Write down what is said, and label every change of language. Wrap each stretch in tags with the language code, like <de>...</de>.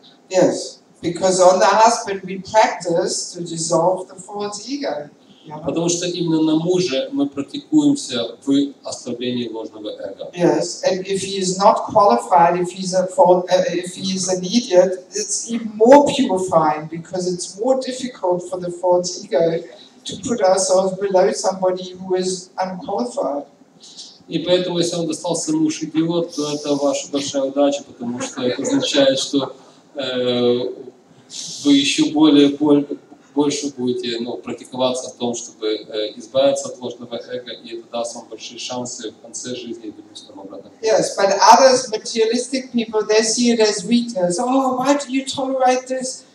<en>Yes, because on the husband we practice to dissolve the false ego.</en> <ru>Потому что именно на муже мы практикуемся в ослаблении ложного эго.</ru> <en>Yes, and if he is not qualified, if he is an idiot, it's even more purifying because it's more difficult for the false ego to put ourselves below somebody who is unqualified.</en> <ru>И поэтому, если он достался муж идиот, то это ваша большая удача, потому что это означает, что вы еще больше будете практиковаться в том, чтобы избавиться от ложного эго, и это даст вам большие шансы в конце жизни и в будущем обратно.</ru> <en>Yes, but others, materialistic people, they see it as weakness. Oh, why do you tolerate this?</en>